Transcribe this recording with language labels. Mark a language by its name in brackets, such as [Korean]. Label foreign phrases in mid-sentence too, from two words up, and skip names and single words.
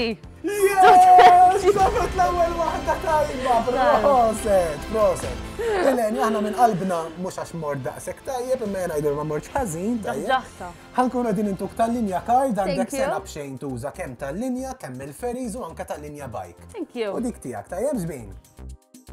[Maltese] Yes! Safet l-ewwel waħda tajba! Proset! Eleni, aħna minn qalbna mhux għax mort daqshekk tajjeb, imma ngħidu ma mortx ħażin tajjeb. Ħankun qegħdin intuk tal-linja card għandek sena bxejn tuża kemm tal-linja, kemm il-ferries u anke tal-linja bike. [English] Thank you. [Maltese] U dik tiegħek tajjeb żbien.